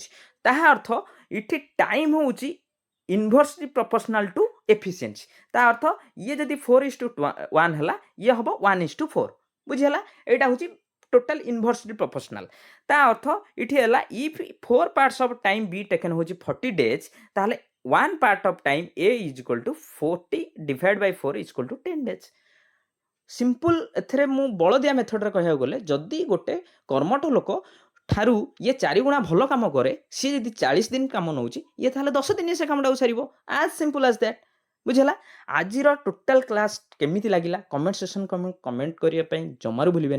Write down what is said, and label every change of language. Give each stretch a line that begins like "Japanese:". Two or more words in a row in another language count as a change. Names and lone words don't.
Odia: ତାହା ଅର୍ଥ ଏଠି
English: time ହେଉଛି inversely proportional to efficiency।
Odia: ତା ଅର୍ଥ ଇଏ ଯଦି 4:1 ହେଲା, ଇଏ ହେବ 1:4। ବୁଝିହେଲା? ଏଇଟା ହେଉଛି
English: total inversely proportional.
Odia: ତା ଅର୍ଥ ଏଠି ହେଲା
English: if 4 parts of time be taken ହେଉଛି 40 days, ତାହେଲେ 1 part of time A is equal to 40 divided by 4 is equal to 10 days।
Odia: ସିମ୍ପଲ୍ ଏଥିରେ ମୁଁ ବଳଦିଆ ମେଥଡ଼ରେ କହିବାକୁ ଗଲେ ଯଦି ଗୋଟେ କର୍ମଠ ଲୋକ ଠାରୁ ଇଏ 4 ଗୁଣା ଭଲ କାମ କରେ, ସିଏ ଯଦି 40 ଦିନ କାମ ନେଉଛି, ଇଏ ତାହେଲେ 10 ଦିନରେ ସେ କାମଟାକୁ ସାରିବ।
English: as simple as that. ବୁଝିହେଲା?
Odia: ଆଜିର
English: total class
Odia: କେମିତି ଲାଗିଲା
English: comment section comment
Odia: କରିବା ପାଇଁ ଜମାରୁ ଭୁଲିବେନି।